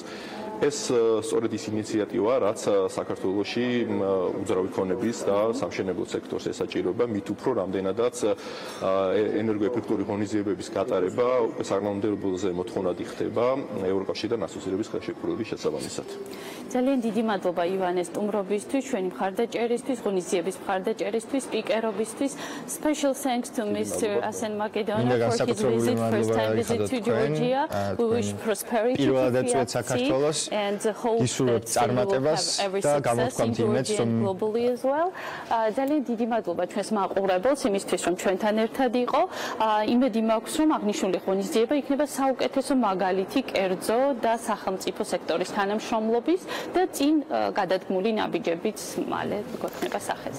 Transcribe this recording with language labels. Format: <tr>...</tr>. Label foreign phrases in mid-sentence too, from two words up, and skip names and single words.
<ka>ეს სწორედ ის ინიციატივა, რაც საქართველოში უძრავი ქონების და სამშენებლო სექტორს ესაჭიროება, მით უფრო რამდენადაც ენერგოეფექტური ღონისძიებების გატარება საკანონმდებლოზე მოთხოვნადი ხდება ევროკავშირთან ასოცირების ხელშეკრულების შესაბამისად. ძალიან დიდი მადლობა ივანე სტუმრობისთვის, ჩვენი მხარდაჭერისთვის, ღონისძიების მხარდაჭერისთვის, სპიკერობისთვის.</ka> <en>Special thanks to Mr. Asen Makedona for his visit, first time visit to Georgia. We wish prosperity and hope that we will have every success in Georgia and globally as well.</en> <ka>ძალიან დიდი მადლობა ჩვენს მაყურებელს იმისთვის, რომ ჩვენთან ერთად იყო. იმედი მაქვს, რომ აღნიშნული ღონისძიება იქნება საუკეთესო მაგალითი კერძო და სახელმწიფო სექტორის თანამშრომლობის და წინ გადადგმული ნაბიჯებიც მალე გვექნება სახეზე.</ka>